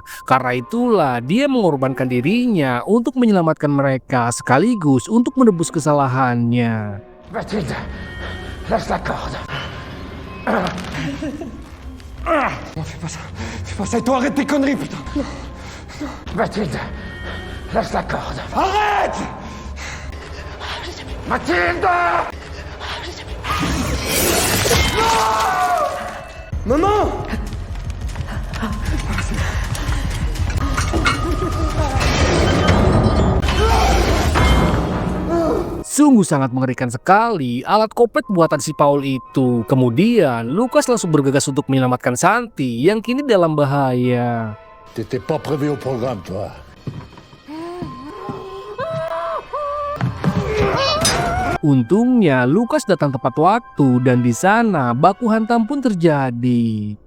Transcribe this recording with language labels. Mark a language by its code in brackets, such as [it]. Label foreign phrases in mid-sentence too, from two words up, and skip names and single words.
[id] Karena itulah dia mengorbankan dirinya untuk menyelamatkan mereka sekaligus untuk menebus kesalahannya. [fr] Mathilde, lâche la corde. Non, fais pas ça. Fais pas ça et toi, arrête tes conneries, putain. Mathilde, lâche la corde. Arrête! Mathilde! Non! Maman! [id] Sungguh sangat mengerikan sekali alat kopet buatan si Paul itu. Kemudian Lukas langsung bergegas untuk menyelamatkan Santi yang kini dalam bahaya. [fr] T'étais pas prévu au programme, toi. [id] Untungnya Lukas datang tepat waktu dan di sana baku hantam pun terjadi.